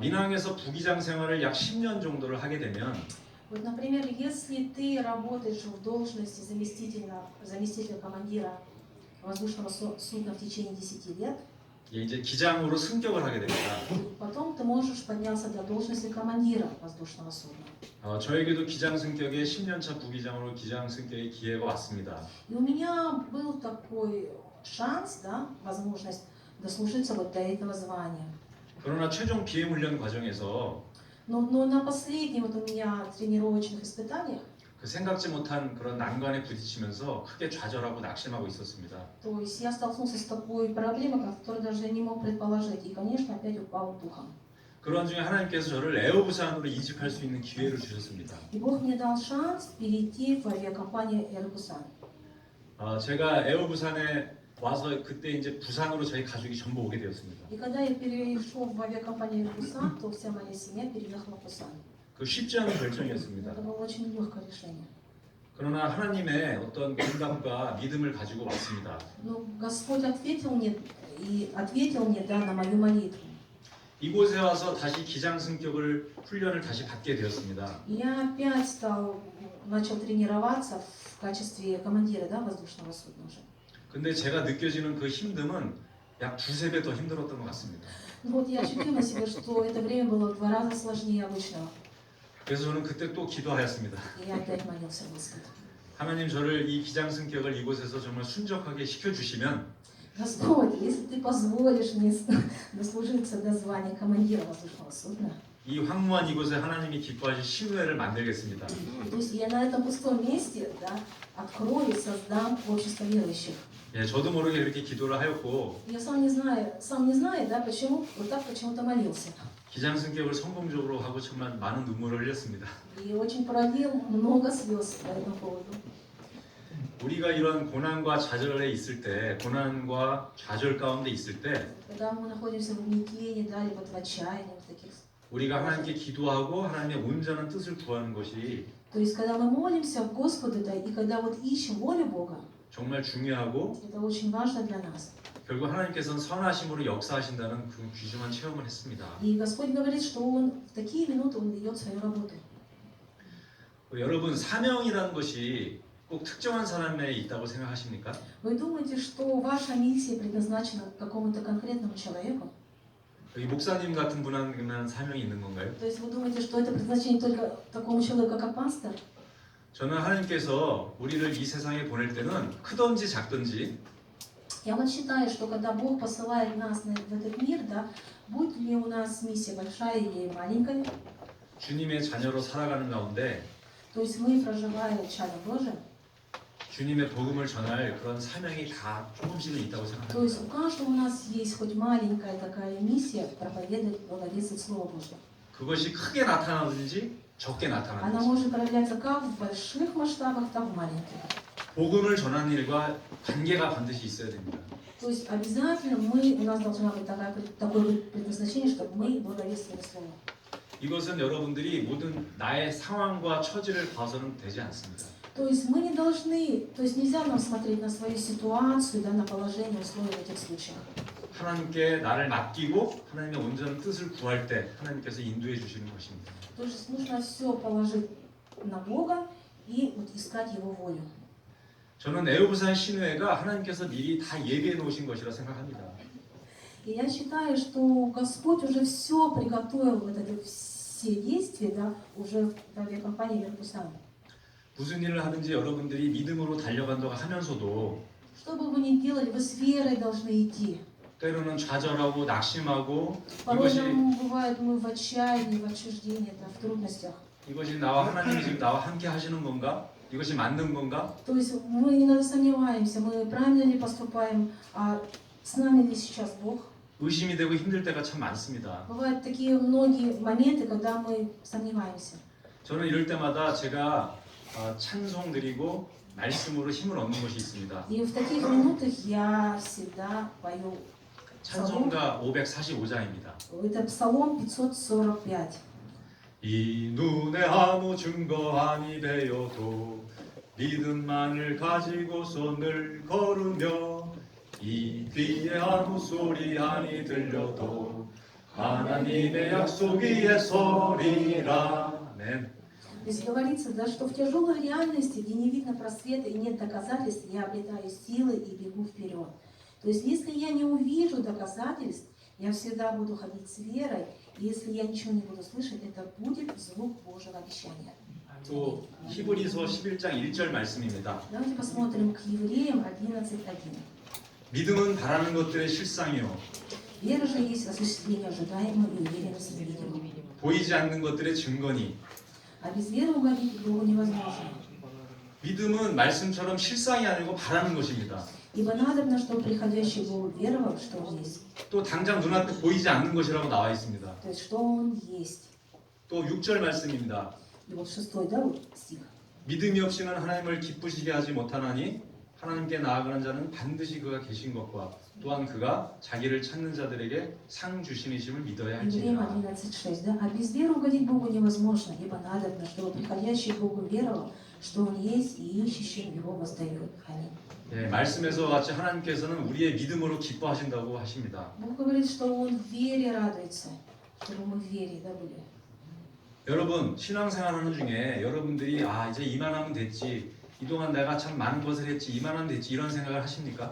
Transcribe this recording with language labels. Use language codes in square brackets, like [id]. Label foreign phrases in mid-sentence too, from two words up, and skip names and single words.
[ko] 민항에서 부기장 생활을 약 10년 정도를 하게 되면 [ru] Вот, например, если ты работаешь в должности заместителя командира воздушного судна в течение 10 лет, [ko] 이제 기장으로 승격을 하게 됩니다. [ru] потом ты можешь подняться до должности командира воздушного судна. [ko] 저에게도 기장 승격에 10년차 부기장으로 기장 승격의 기회가 왔습니다. [ru] И у меня был такой шанс, да, возможность дослужиться вот до этого звания. [ko] 그러나 최종 비행 훈련 과정에서 [ru] Но на последнем вот у меня тренировочных испытаниях [ko] 그 생각지 못한 그런 난관에 부딪히면서 크게 좌절하고 낙심하고 있었습니다. [ru] То есть я столкнулся с такой проблемой, которую даже я не мог предположить. И, конечно, опять упал духом. [ko] 그런 중에 하나님께서 저를 에어부산으로 이직할 수 있는 기회를 주셨습니다. [ru] И Бог мне дал шанс перейти в авиакомпанию Air Busan. [ko] 제가 에어부산에 와서 그때 이제 부산으로 저희 가족이 전부 오게 되었습니다. [ru] И когда я перешел в авиакомпанию Air Busan, то вся моя семья переехала в Бусан. [ko] 그 쉽지 않은 결정이었습니다. [ru] Это было очень легкое решение. [ko] 그러나 하나님의 어떤 공감과 믿음을 가지고 왔습니다. [ru] Но Господь ответил мне да, на мою молитву. [ko] 이곳에 와서 다시 기장승격을 훈련을 다시 받게 되었습니다. [ru] И я опять начал тренироваться в качестве командира, да, воздушного судна уже. [ko] 근데 제가 느껴지는 그 힘듦은 약 두세 배 더 힘들었던 것 같습니다. [ru] Ну вот я ощутил на себе, что это время было в 2 раза сложнее обычного. [ko] 그래서 저는 그때 또 기도하였습니다. [ru] И я опять молился Господу. [ko] 하나님 저를 이 기장승격을 이곳에서 정말 순적하게 시켜주시면 [ru] Господь, если ты позволишь мне дослужиться до звания командира воздушного судна, [ko] 이 황무한 이곳에 하나님이 기뻐하실 신회를 만들겠습니다. [ru] то есть я на этом пустом месте, да, открою и создам общество верующих. [ko] 예, 저도 모르게 이렇게 기도를 하였고 [ru] Я сам не знаю, да, почему, вот так почему-то молился. [ko] 기장승격을 성공적으로 하고 정말 많은 눈물을 흘렸습니다. [ru] И очень пролил много слез по этому поводу. [ko] 우리가 이런 고난과 좌절에 있을 때, 고난과 좌절 가운데 있을 때, [ru] Когда мы находимся в угнетении, да, или вот в отчаянии, в таких. [ko] 우리가 하나님께 기도하고 하나님의 온전한 뜻을 구하는 것이 [ru] То есть, когда мы молимся Господу, да, и когда вот ищем волю Бога, [ko] 정말 중요하고 [ru] это очень важно для нас. [ko] 결국 하나님께서는 선하심으로 역사하신다는 그 귀중한 체험을 했습니다. [ru] И Господь говорит, что Он в такие минуты Он ведет свою работу. [ko] 여러분 사명이라는 것이 꼭 특정한 사람에 있다고 생각하십니까? [ru] Вы думаете, что ваша миссия предназначена какому-то конкретному человеку? [ko] 여기 목사님 같은 분한테만 사명이 있는 건가요? [ru] То есть вы думаете, что это предназначение только такому человеку, как пастор? [ko] 저는 하나님께서 우리를 이 세상에 보낼 때는 크든지 작든지 [ru] Я вот считаю, что когда Бог посылает нас в этот мир, да, будет ли у нас миссия большая или маленькая, [ko] 주님의 자녀로 살아가는 가운데 [ru] то есть мы, проживая чадо Божие, [ko] 주님의 복음을 전할 그런 사명이 다 조금씩은 있다고 [ru] то есть у [ko] 생각합니다. [ru] каждого у нас есть хоть маленькая такая миссия проповедовать, благовествовать Слово Божье. [ko] 그것이 크게 나타나든지 적게 [ru] Она [ko] 나타나든지 [ru] может проявляться как в больших масштабах, так и в маленьких. [ko] 복음을 전하는 일과 관계가 반드시 있어야 됩니다. [ru] То есть обязательно у нас должна быть такое предназначение, чтобы мы благовествовали Слово. [ko] 이것은 여러분들이 모든 나의 상황과 처지를 봐서는 되지 않습니다. [ru] То есть мы не должны, то есть нельзя нам смотреть на свою ситуацию, да, на положение, условия в этих случаях. [ko] 하나님께 나를 맡기고 하나님의 온전한 뜻을 구할 때 하나님께서 인도해 주시는 것입니다. [ru] То есть нужно все положить на Бога и вот искать Его волю. [ko] 저는 에어부산 신회가 하나님께서 미리 다 예비해 놓으신 것이라 생각합니다. [ru] И я считаю, что Господь уже все приготовил, вот это все действия, да, уже в авиакомпании Air Busan. [ko] 무슨 일을 하든지 여러분들이 믿음으로 달려간다고 하면서도 [ru] Что бы вы ни делали, вы с верой должны идти. [ko] 때로는 좌절하고 낙심하고 [ru] Порой нам бывает, мы в отчаянии, в отчуждении, да, в трудностях. [ko] 이것이 나와 하나님이 지금 나와 함께 하시는 건가? 이것이 맞는 건가? [ru] То есть мы иногда сомневаемся, мы правильно ли поступаем, а с нами ли сейчас Бог. [ko] 의심이 되고 힘들 때가 참 많습니다. [ru] Бывают такие многие моменты, когда мы сомневаемся. [ko] 저는 이럴 때마다 제가 찬송 드리고 말씀으로 힘을 얻는 것이 있습니다. [ru] И в таких минутах я всегда пою псалом. [ko] 찬송가 545장입니다. [ru] Это Псалом 545. [ko] 이 눈에 아무 증거 아니 되어도 믿음만을 가지고서 늘 걸으며 이 귀에 아무 소리 아니 들려도 하나님의 약속 위에 서리라. 아멘. [ru] То есть говорится, да, что в тяжелой реальности, где не видно просвета и нет доказательств, я обретаю силы и бегу вперед. То есть если я не увижу доказательств, я всегда буду ходить с верой, и если я ничего не буду слышать, это будет звук Божьего обещания. [ko] 또 히브리서 11장 1절 말씀입니다. [ru] Давайте посмотрим к Евреям 11:1. [ko] 믿음은 바라는 것들의 실상이요 [ru] Вера же есть осуществление ожидаемого и уверенность в невидимом. [ko] 보이지 않는 것들의 증거니 [ru] А без веры угодить Богу невозможно. [ko] 믿음은 말씀처럼 실상이 아니고 바라는 것입니다. [ru] Ибо надобно, чтобы приходящий Бог веровал, что Он есть. [ko] 또 당장 눈앞에 보이지 않는 것이라고 나와 있습니다. [ru] То есть, что Он есть. [ko] 또 6절 말씀입니다. [ru] И вот 6, да, вот стих. [ko] 믿음이 없이는 하나님을 기쁘시게 하지 못하나니 하나님께 나아가는 자는 반드시 그가 계신 것과 또한 그가 자기를 찾는 자들에게 상 주시니심을 믿어야 [ru] Евреям [ko] 할지니라. [ru] 11:6, да? А без веры угодить Богу невозможно, ибо надобно, чтобы приходящий к Богу веровал, что Он есть, и ищущим Его воздает. Аминь. [ko] 예, 말씀에서 같이 하나님께서는 우리의 믿음으로 기뻐하신다고 하십니다. [ru] Бог говорит, что Он в вере радуется, чтобы мы в вере, да, были. [ko] 여러분 신앙생활하는 중에 여러분들이 아 이제 이만하면 됐지 이동안 내가 참 많은 것을 했지 이만하면 됐지 이런 생각을 하십니까?